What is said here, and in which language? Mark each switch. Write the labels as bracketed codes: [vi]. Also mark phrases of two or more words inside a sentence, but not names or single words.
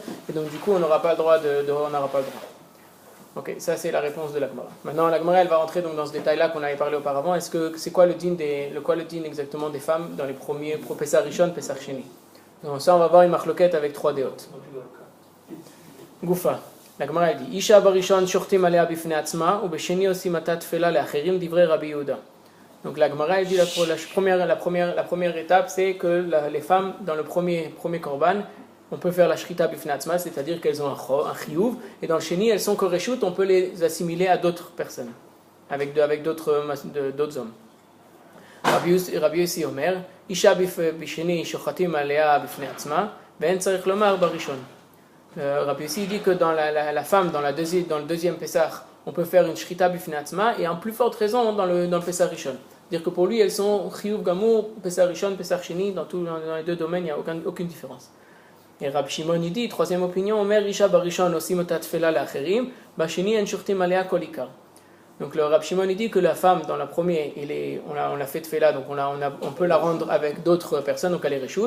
[fr] Et donc, du coup, on n'aura pas le droit Ok, ça c'est la réponse de la Gemara. Maintenant, la Gemara elle va rentrer donc dans ce détail-là qu'on avait parlé auparavant. Est-ce que c'est quoi le din exactement des femmes dans les premiers [he] פסח ראשון, פסח שני? [fr] Donc ça, on va voir une marloquette avec 3 déotes. [he] Goufa. [fr] La Gemara elle dit [he] אשה בראשון שוחטין עליה בפני עצמה ובשני עושין אותה טפילה לאחרים דברי רבי יהודה. [fr] Donc la Gemara elle dit la première étape c'est que les femmes dans le premier korban on peut faire la shrita [he] בפני עצמה, [fr] c'est-à-dire qu'elles ont un chiyuv, et dans le sheni, elles sont koreshut, on peut les assimiler à d'autres personnes, avec d'autres hommes. [he] רבי יוסי אומר, אשה בשני שוחטין עליה בפני עצמה, ואין צריך לומר בראשון. [fr] Rabbi Yossi dit que dans la femme, dans le deuxième Pesach, on peut faire une shrita [he] בפני עצמה, [fr] et en plus forte raison dans le [he] פסח ראשון. [fr] Dire que pour lui, elles sont [he] חיוב גמור, פסח ראשון, פסח שני, [fr] dans les deux domaines, il n'y a aucune différence. Et Rabbi Shimon il dit, troisième opinion, [he] אומר אשה בראשון עושין אותה טפילה לאחרים, בשני אין שוחטין עליה כל עיקר. [fr] Donc le Rabbi Shimon il dit que la femme, dans la première, on a fait Tfela, donc on peut la rendre avec d'autres personnes, donc elle est Reshut.